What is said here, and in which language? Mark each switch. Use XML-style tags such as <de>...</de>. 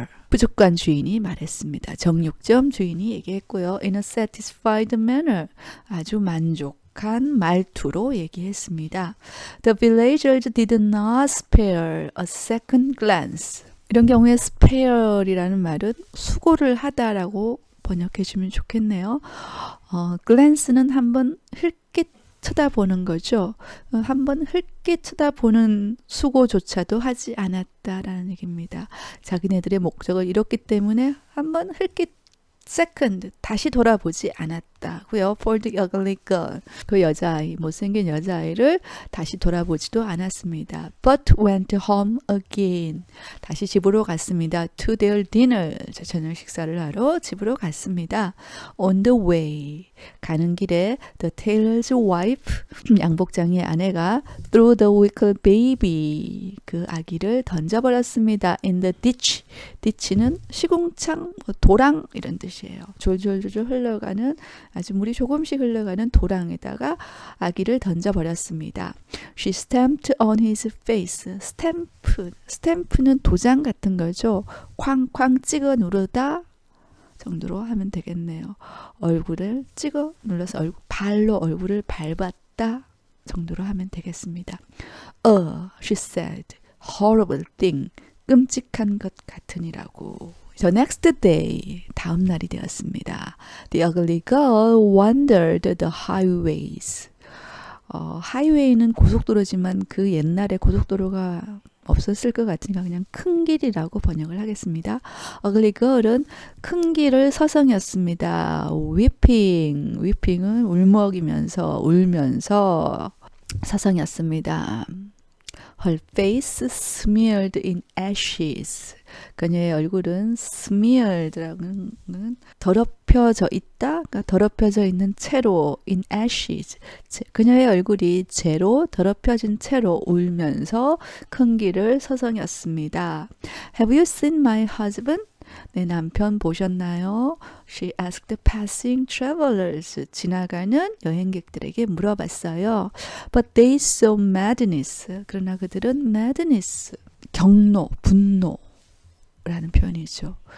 <ko>부족관 주인이 말했습니다. 정육점 주인이 얘기했고요.</ko> <en>In a satisfied manner.</en> <ko>아주 만족한 말투로 얘기했습니다.</ko> <en>The villagers did not spare a second glance.</en> <ko>이런 경우에 spare이라는 말은 수고를 하다라고 번역해 주면 좋겠네요. glance는 한번 흘끗 쳐다보는 거죠. 한번 흘끗 쳐다보는 수고조차도 하지 않았다라는 얘기입니다. 자기네들의 목적을 이뤘기 때문에 한번 흘끗 second 다시 돌아보지 않았다고요.</ko> <en>For the ugly girl.</en> <ko>그 여자아이, 못생긴 여자아이를 다시 돌아보지도 않았습니다.</ko> <en>But went home again.</en> <ko>다시 집으로 갔습니다.</ko> <en>To their dinner.</en> <ko>저녁 식사를 하러 집으로 갔습니다.</ko> <en>On the way.</en> <ko>가는 길에</ko> <en>the tailor's wife,</en> <ko>양복장의 아내가</ko> <en>threw the wicked baby.</en> <ko>그 아기를 던져버렸습니다.</ko> <en>In the ditch.</en> <ko>ditch는 시궁창, 도랑 이런 뜻이에요. 졸졸졸 흘러가는 아주 물이 조금씩 흘러가는 도랑에다가 아기를 던져버렸습니다.</ko> <en>She stamped on his face.</en> <ko>스탬프는 도장 같은 거죠. 쾅쾅 찍어 누르다 정도로 하면 되겠네요. 얼굴을 찍어 눌러서 발로 얼굴을 밟았다 정도로 하면 되겠습니다.</ko> <en>She said, horrible thing.</en> <ko>끔찍한 것 같으니라고.</ko> <en>The next day,</en> <ko>다음 날이 되었습니다.</ko> <en>The ugly girl wandered the highways.</en> <ko>하이웨이는 고속도로지만 그 옛날에 고속도로가 없었을 것 같으니까 그냥 큰 길이라고 번역을 하겠습니다.</ko> <en>ugly girl</en> <ko>은 큰 길을 서성였습니다. weeping은 울먹이면서 울면서 서성였습니다.</ko> <en>Her face smeared in ashes.</en> <ko>그녀의 얼굴은 smeared라는 더럽혀져 있다. 그러니까 더럽혀져 있는 채로</ko> <en>in ashes.</en> <ko>그녀의 얼굴이 재로 더럽혀진 채로 울면서 큰 길을 서성였습니다.</ko> <en>Have you seen my husband?</en> <ko>내 남편 보셨나요?</ko> <en>She asked passing travelers.</en> <ko>지나가는 여행객들에게 물어봤어요.</ko> <en>But they saw madness.</en> <ko>그러나 그들은 madness, 경로, 분노라는 표현이죠.</ko>